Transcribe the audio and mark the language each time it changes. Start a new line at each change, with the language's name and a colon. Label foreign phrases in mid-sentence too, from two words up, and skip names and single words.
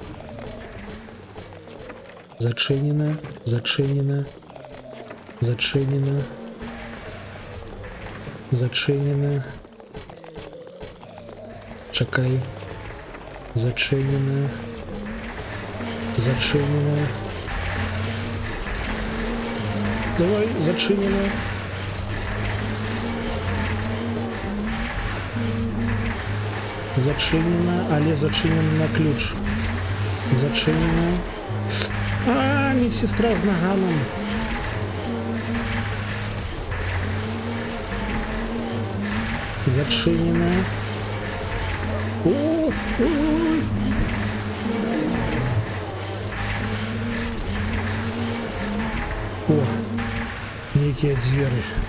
Belarusian: Зачынена, зачынена, зачынена, зачынена. Чакай. Зачынена, зачынена.
Ukrainian: Давай, зачинено. Зачинено, але зачинено на ключ. Зачинено. А, медсестра з наганом. Зачинено. Ой. О.
Russian: Некие зверы.